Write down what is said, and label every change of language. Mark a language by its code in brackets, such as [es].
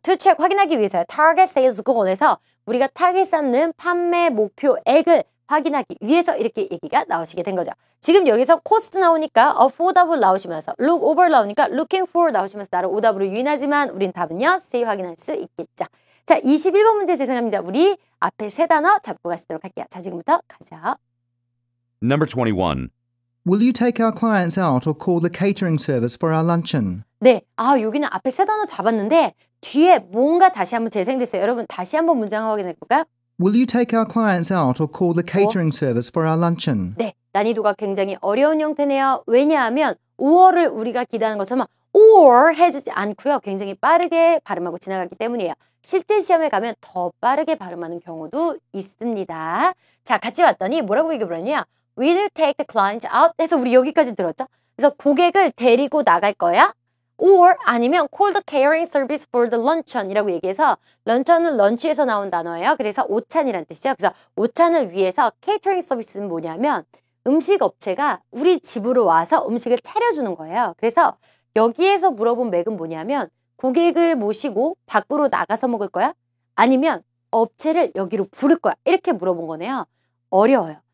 [ko] to check 확인하기 위해서요. [en] target sales goal [ko] 에서 우리가 타겟 쌓는 판매 목표액을 확인하기 위해서 이렇게 얘기가 나오시게 된 거죠. 지금 여기서 cost 나오니까 affordable 나오시면서 look over 나오니까 looking for 나오시면서 나를 오답으로 유인하지만 우린 답은요. C 확인할 수 있겠죠. 자, 21번 문제 재생합니다. 우리 앞에 세 단어 잡고 가시도록 할게요. 자, 지금부터 가죠. [en] Number 21. Will you take our clients out or call the catering service for our luncheon? [ko] 네, 여기는 앞에 세 단어 잡았는데 뒤에 뭔가 다시 한번 재생됐어요. 여러분 다시 한번 문장 확인해 볼까요? [en] Will you take our clients out or call the catering service for our luncheon? [ko] 네, 난이도가 굉장히 어려운 형태네요. 왜냐하면 5어를 우리가 기대하는 것처럼 or 해주지 않고요. 굉장히 빠르게 발음하고 지나가기 때문이에요. 실제 시험에 가면 더 빠르게 발음하는 경우도 있습니다. 자, 같이 봤더니 뭐라고 얘기해버렸냐? [en] Will take the client out [ko] 해서 우리 여기까지 들었죠? 그래서 고객을 데리고 나갈 거야? or 아니면 [en] call the catering service for the luncheon [ko] 이라고 얘기해서 런천은 런치에서 나온 단어예요. 그래서 오찬이란 뜻이죠. 그래서 오찬을 위해서 catering 서비스는 뭐냐면 음식 업체가 우리 집으로 와서 음식을 차려주는 거예요. 그래서 여기에서 물어본 맥은 뭐냐면 고객을 모시고 밖으로 나가서 먹을 거야? 아니면 업체를 여기로 부를 거야? 이렇게 물어본 거네요. 어려워요.